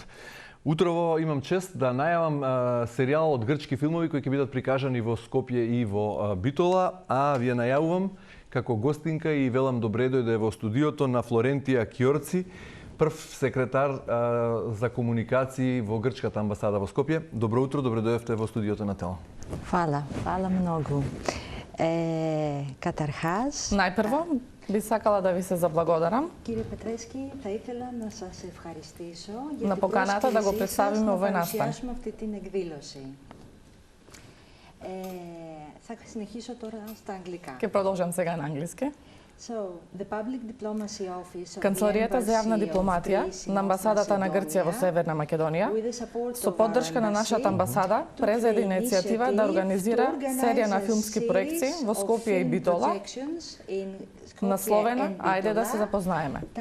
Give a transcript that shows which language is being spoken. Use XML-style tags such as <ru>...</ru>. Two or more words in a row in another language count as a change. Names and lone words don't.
<mk>Утрово имам чест да најавам серијал од грчки филмови кои ќе бидат прикажани во Скопје и во Битола, а вие најавувам како гостинка и велам добре дојде во студиото на Флорентија Кјорци, прв секретар за комуникации во Грчката амбасада во Скопје. Добро утро, добре дојдовте во студиото на Телма. Фала многу. Катархаз, Најпрво би сакала да ви се заблагодарам Кире Петрески,</mk> <el>θα ήθελα να σας ευχαριστήσω</el> <mk>на поканата да го представиме овој настан.</mk> <el>αυτή την εκδήλωση. Θα συνεχίσω τώρα στα αγγλικά.</el> <mk>Ќе продолжам сега на англиски.</mk> <en>The Public Diplomacy Office of</en> <mk>Канцеларијата за јавна дипломатија на амбасадата на Грција во Северна Македонија, со поддршка на нашата амбасада, презеде иницијатива да организира серија на филмски проекции во Скопје и Битола, насловена "Ајде да се запознаеме".</mk>